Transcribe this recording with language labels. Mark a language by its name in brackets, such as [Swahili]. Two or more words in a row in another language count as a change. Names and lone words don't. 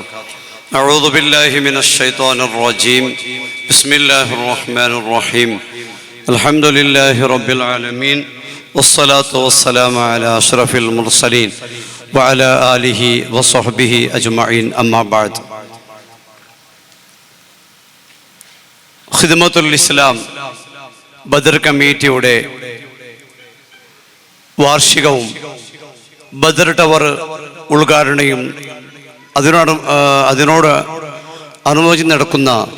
[Arabic] أعوذ بالله من الشيطان الرجيم. بسم الله الرحمن الرحيم. الحمد لله رب العالمين. والصلاة والسلام على أشرف المرسلين وعلى آله وصحبه أجمعين. أما بعد. [Malayalam] ഖിദ്മത്തുൽ ഇസ്ലാം ബദർ കമ്മിറ്റിയുടെ വാർഷികവും ബദർ ടവർ ഉദ്ഘാടനയും അതിനോട് അനുമോചി നടക്കുന്ന